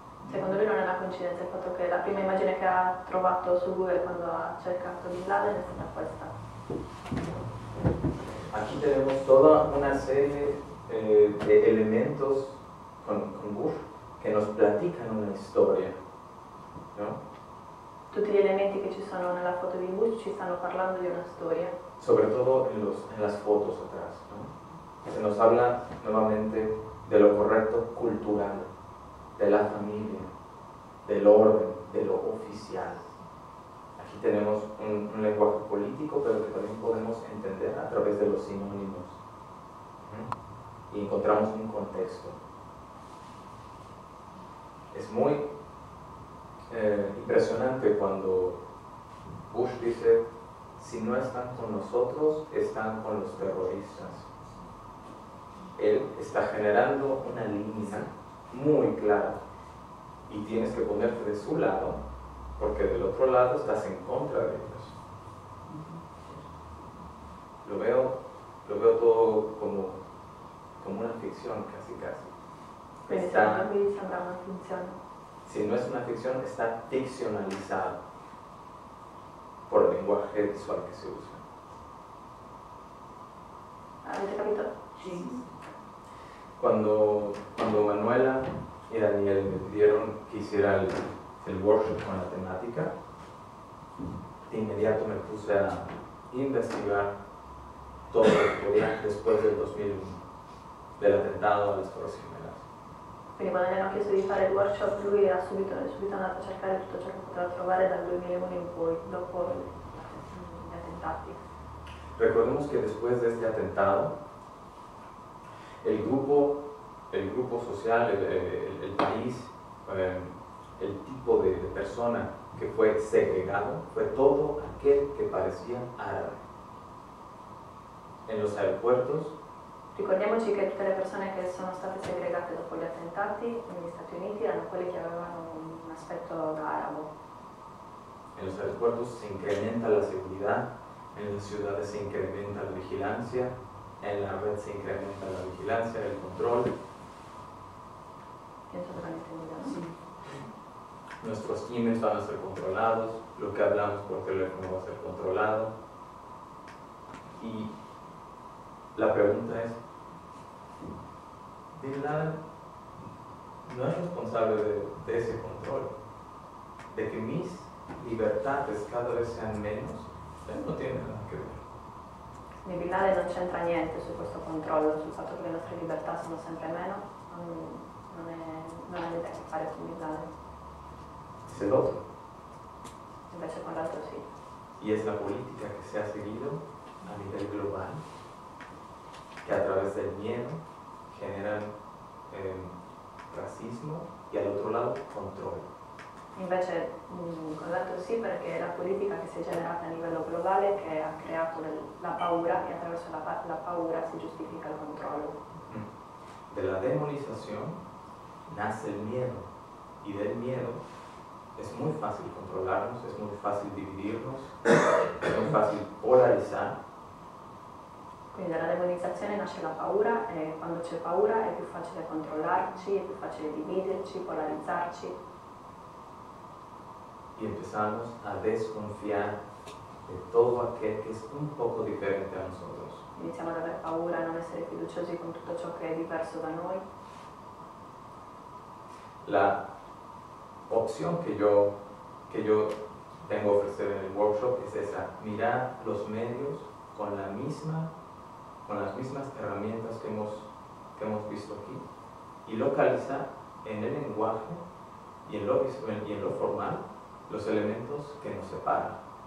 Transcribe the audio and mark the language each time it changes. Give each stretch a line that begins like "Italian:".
Italian: Secondo lui non è una coincidenza il fatto che la prima immagine che ha trovato su Google quando ha cercato Bin Laden è stata questa.
Spanish: Aquí tenemos toda una serie de elementos con Bush que nos platican una historia, ¿no?
Italian: Tutti gli elementi che ci sono nella foto di Bush ci stanno parlando di una storia.
Spanish: Sobre todo en las fotos atrás, ¿no? Se nos habla nuevamente de lo correcto cultural, de la familia, del orden, de lo oficial. Aquí tenemos un lenguaje político, pero que también podemos entender a través de los sinónimos. Y encontramos un contexto. Es muy impresionante cuando Bush dice, si no están con nosotros, están con los terroristas. Él está generando una línea muy clara y tienes que ponerte de su lado porque del otro lado estás en contra de ellos. Lo veo todo como una ficción casi.
Italian: Quindi secondo lui sembra una finzione.
Spanish: Si no es una ficción, está ficcionalizado por el lenguaje visual que se usa.
Italian: Avete capito? Sì.
Spanish: Cuando Manuela y Daniel me pidieron que hiciera el workshop con la temática, de inmediato me puse a investigar todo lo que podía después del 2001, del atentado a las Torres Gemelas.
Italian: Quindi quando gli hanno chiesto di fare il workshop lui era subito andato a cercare tutto ciò che poteva trovare dal 2001 in poi, dopo gli attentati.
Spanish: Recordemos que después de este atentado, el grupo social, el país, el tipo de persona que fue segregado fue todo aquel que parecía árabe. En los aeropuertos,
Italian: Ricordiamoci che tutte le persone che sono state segregate dopo gli attentati negli Stati Uniti erano quelle che avevano un aspetto da arabo.
Spanish: en los aeropuertos se incrementa la seguridad, en las ciudades se incrementa la vigilancia, en la red se incrementa la vigilancia, el control.
Italian: Penso che l'hanno
Spanish: entendido,
Italian: no? Sì.
Spanish: Nuestros emails van a ser controlados, lo que hablamos por teléfono va a ser controlado. Y la pregunta es, Bin Laden no es responsable de ese control, de que mis libertades cada vez sean menos, él no tiene nada que ver. Quindi Bin Laden non c'entra niente su questo controllo, sul fatto che le nostre libertà sono sempre meno, non ha niente a che fare con Bin Laden. Es el otro.
Italian: invece con l'altro sì.
Spanish: Y es la política que se ha seguido a nivel global, que a través del miedo generan racismo y al otro lado control.
Italian: Invece con l'altro sì, perché è la politica che si è generata a livello globale che ha creato la paura, e attraverso la paura si giustifica il controllo.
Spanish: De la demonización nace el miedo, y del miedo es muy fácil controlarnos, es muy fácil dividirnos, es muy fácil polarizar.
Italian: Quindi dalla demonizzazione nasce la paura, e quando c'è paura è più facile controllarci, è più facile dividerci, polarizzarci.
Spanish: Y empezamos a desconfiar de todo aquel que es un poco diferente a nosotros.
Italian: Iniziamo ad avere paura, a non essere fiduciosi con tutto ciò che è diverso da noi.
Spanish: La opción que yo vengo a ofrecer en el workshop es esa: mirar los medios con las mismas herramientas que hemos visto aquí, y localizar en el lenguaje y en lo formal los elementos che nos separan.